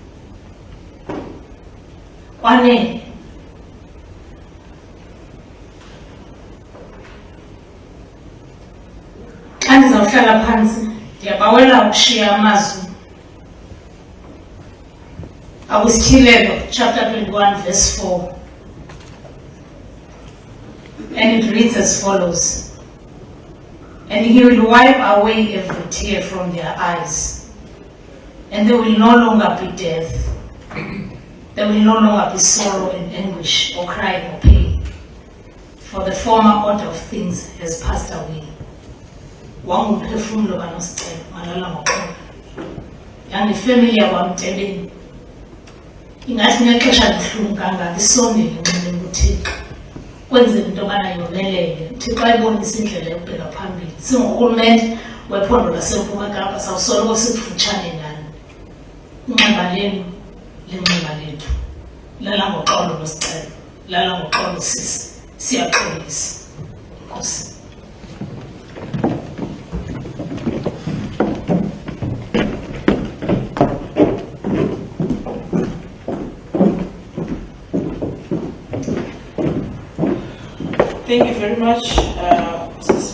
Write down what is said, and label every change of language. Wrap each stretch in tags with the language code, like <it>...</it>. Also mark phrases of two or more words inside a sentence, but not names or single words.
<xh>Kwanele xa ndizawuhlala phantsi ndiyabawela ukushiya amazwi akwisithilelo</xh> <en>chapter 21 verse 4, and it reads as follows: and he will wipe away every tear from their eyes, and there will no longer be death, there will no longer be sorrow and anguish or crying or pain, for the former order of things has passed away.</en> <xh>Wangumphefumulo kaNosicelo ngalala ngoxolo. Yangifamily yakwaMtebeni ingathi ngexesha libuhlungu kangaka isondele nxele kuThixo kwenzela into yobana yomelele. Thixo ayibonisa indlela yokubheka phambili. Singurhulumente wephondo laseMpuma Kapa sawusoloko sikufutshane nani. Inxeba lenu linxeba lethu. Lala ngoxolo Nosicelo, lala ngoxolo sisi, siyaxolisa. Nkosi.</xh> <en>Thank you very much, Mrs.</en>